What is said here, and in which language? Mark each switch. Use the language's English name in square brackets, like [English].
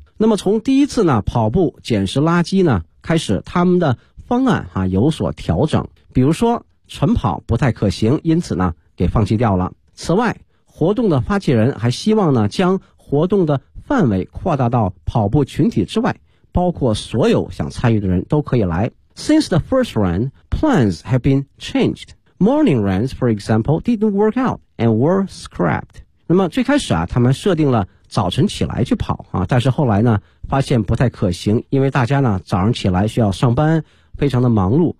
[Chinese] 那么从第一次呢跑步捡拾垃圾呢开始，他们的方案啊有所调整，比如说晨跑不太可行，因此呢给放弃掉了。此外，活动的发起人还希望呢将活动的范围扩大到跑步群体之外，包括所有想参与的人都可以来。 [English] Since the first run, plans have been changed. Morning runs, for example, didn't work out and were scrapped. [Chinese] 那么最开始啊，他们设定了早晨起来去跑啊，但是后来呢发现不太可行，因为大家呢早上起来需要上班，非常的忙碌。